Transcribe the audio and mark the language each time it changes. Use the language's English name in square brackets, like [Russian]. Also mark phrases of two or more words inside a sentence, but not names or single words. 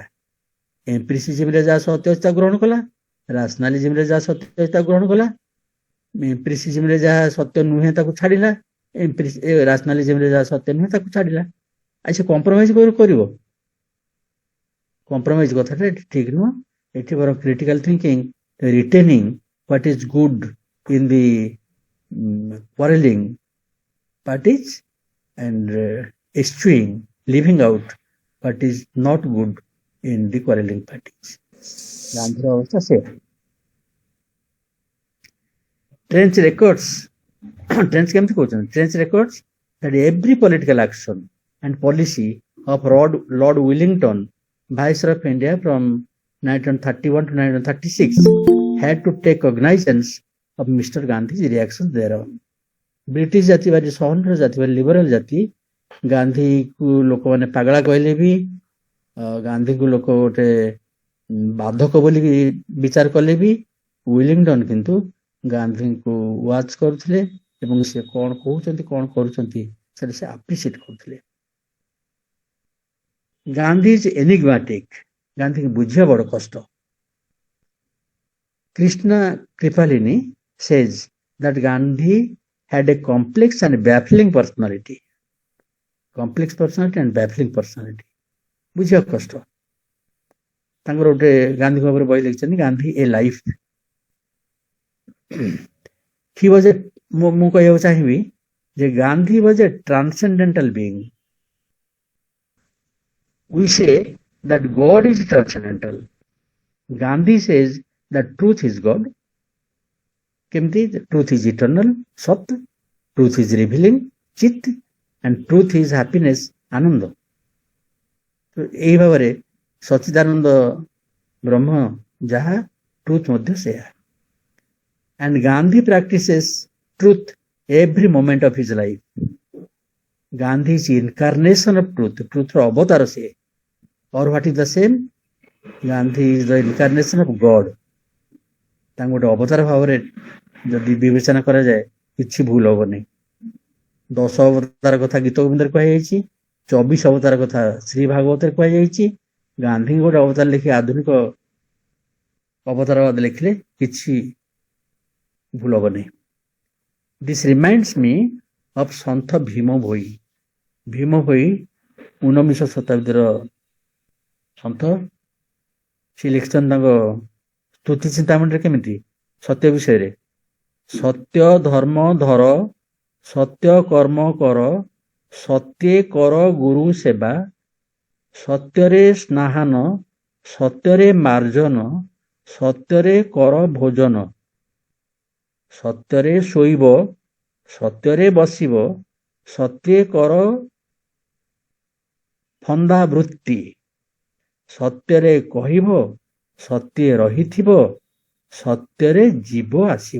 [Odia] ଏମ୍ପିରିସିଜମରେ ଯାହା ସତ୍ୟ ଅଛି ତାକୁ ଗ୍ରହଣ କଲା, ରାସନାଲିଜମରେ ଯାହା ସତ୍ୟ ଅଛି ତାକୁ ଗ୍ରହଣ କଲା, ଏମ୍ପିରିସିଜମରେ ଯାହା ସତ୍ୟ ନୁହେଁ ତାକୁ ଛାଡିଲା, ରାସନାଲିଜମରେ ଯାହା ସତ୍ୟ ନୁହେଁ ତାକୁ ଛାଡିଲା। ଆଉ ସେ କମ୍ପ୍ରମାଇଜ କରିବ? କମ୍ପ୍ରମାଇଜ କଥାଟା ଏଠି ଠିକ ନୁହଁ। ଏଠି ବରଂ [English] critical thinking, retaining what is good in the quarreling parties and eschewing, leaving out what is not good in the quarreling parties. [Odia] ଗାନ୍ଧୀର ଅବସ୍ଥା ସେ। [English] Trench records, [Odia] Trench କେମିତି କହୁଛନ୍ତି? [English] Trench records that every political action and policy of Lord Wellington, Viceroy of India from 1931 to 1936 had to take cognizance of Mr. Gandhi's reactions thereon. [Odia] ବ୍ରିଟିଶ ଜାତି ଭାରି ସହନର ଜାତି, ଭାରି ଲିବରାଲ ଜାତି। ଗାନ୍ଧୀକୁ ଲୋକମାନେ ପାଗଳା କହିଲେ ବି, ଗାନ୍ଧୀକୁ ଲୋକ ଗୋଟେ ବାଧକ ବୋଲି ବିଚାର କଲେ ବି, ୱିଲିଂଟନ କିନ୍ତୁ ଗାନ୍ଧୀଙ୍କୁ ୱାଚ୍ କରୁଥିଲେ ଏବଂ ସେ କଣ କହୁଛନ୍ତି, କଣ କରୁଛନ୍ତି, ସେଟା ସେ ଆପ୍ରିସିଏଟ କରୁଥିଲେ। [English] Gandhi is enigmatic. [Odia] ଗାନ୍ଧୀକୁ ବୁଝିବା ବଡ କଷ୍ଟ। [English] Krishna Kripalini says that Gandhi had a complex and baffling personality. Complex personality and baffling personality. [Odia] ବୁଝିବା କଷ୍ଟ। ତାଙ୍କର ଗୋଟେ ଗାନ୍ଧୀଙ୍କ ଉପରେ ବହି ଲେଖିଛନ୍ତି, ଗାନ୍ଧୀ ଏ ଲାଇଫ। [English] he was a, [Odia] ମୁଁ କହିବାକୁ ଚାହିଁବି ଯେ ଗାନ୍ଧୀ [English] was a transcendental being. We say that God is transcendental. Gandhi says that truth is God. କେମିତି? Truth is eternal, ସତ, truth is revealing, ଚିତ୍, and truth is happiness, [Odia] ଆନନ୍ଦ। ଏଇ ଭାବରେ ସଚିଦାନନ୍ଦ ବ୍ରହ୍ମ ଯାହା ଟ୍ରୁଥ ମଧ୍ୟ ସେୟା। [English] And Gandhi practices truth every moment of his life. Gandhi is incarnation of truth. Truth [Odia] ର ଅବତାର ସିଏ। [English] Or what is the same? Gandhi is the incarnation of God. [Odia] ତାଙ୍କୁ ଗୋଟେ ଅବତାର ଭାବରେ ଯଦି ବିବେଚନା କରାଯାଏ କିଛି ଭୁଲ ହବନି। 10 ଅବତାର କଥା ଗୀତ ଗୋବିନ୍ଦରେ କୁହାଯାଇଛି, 24 ଅବତାର କଥା ଶ୍ରୀ ଭାଗବତରେ କୁହାଯାଇଛି। ଗାନ୍ଧୀଙ୍କ ଗୋଟେ ଅବତାର ଲେଖି ଆଧୁନିକ ଅବତାରବାଦ ଲେଖିଲେ କିଛି ଭୁଲ ହବନି। [English] This reminds me of ସନ୍ଥ ଭୀମ ଭୋଇ। [Odia] ଭୀମ ଭୋଇ 19 ଶତାବ୍ଦୀର ସନ୍ଥ। ସେ ଲେଖିଛନ୍ତି ତାଙ୍କ ସ୍ତୁତି ଚିନ୍ତାମଣିରେ କେମିତି ସତ୍ୟ ବିଷୟରେ, ସତ୍ୟ ଧର୍ମ ଧର, ସତ୍ୟ କର୍ମ କର, ସତ୍ୟ କର ଗୁରୁ ସେବା, ସତ୍ୟରେ ସ୍ନାହାନ, ସତ୍ୟରେ ମାର୍ଜନ, ସତ୍ୟରେ କର ଭୋଜନ, ସତ୍ୟରେ ଶୋଇବ, ସତ୍ୟରେ ବସିବ, ସତ୍ୟ କର ଫନ୍ଦା ବୃତ୍ତି, ସତ୍ୟରେ କହିବ, ସତ୍ୟ ରହିଥିବ, ସତ୍ୟରେ ଜୀବ ଆସିବ।